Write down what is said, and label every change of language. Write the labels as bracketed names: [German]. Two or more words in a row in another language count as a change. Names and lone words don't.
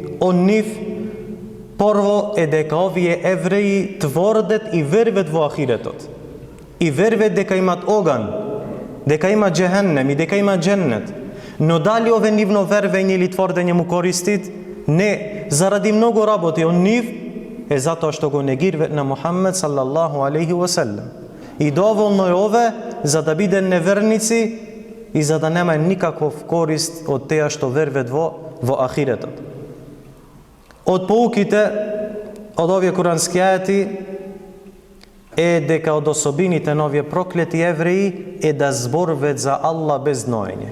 [Macedonian] Од нив прво е дека овие евреи тврдат и верват во ахиретот. И верват дека имат оган, дека има џехеннем и дека има џеннет. Но дали ове нивно вервење или тврдење му користит? Не, заради многу работи од нив е затоа што го негирват на Мухаммед [Arabic] صلى الله عليه وسلم. [Macedonian] И доволно е ове за да биде неверници и за да нема никаков корист од теа што верват во ахиретот. Од поуките од овие курански ајати е дека од особините на овие проклети евреи е да зборуваат за Аллах без ноење.